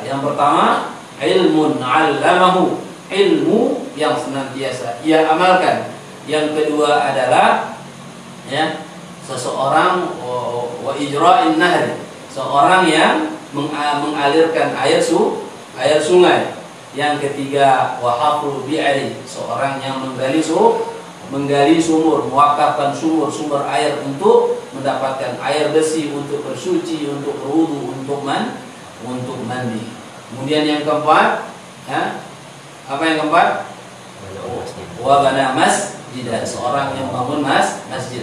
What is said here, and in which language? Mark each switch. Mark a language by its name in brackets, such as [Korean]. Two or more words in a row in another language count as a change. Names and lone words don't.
[Indonesian] Yang pertama, [Arabic] علم علمه, [Indonesian] ilmu yang senantiasa ia amalkan. Yang kedua adalah seseorang [Arabic] وإجراء النهر, [Indonesian] seorang yang mengalirkan air sungai. Yang ketiga, [Arabic] وحفر بئر, [Indonesian] seorang yang menggali sumur, mewakafkan sumber air untuk mendapatkan air bersih, untuk bersuci, untuk berwudu, untuk mandi. Kemudian yang keempat, apa yang keempat? [Arabic] وبنى مسجد, [Indonesian] seorang yang bangun masjid.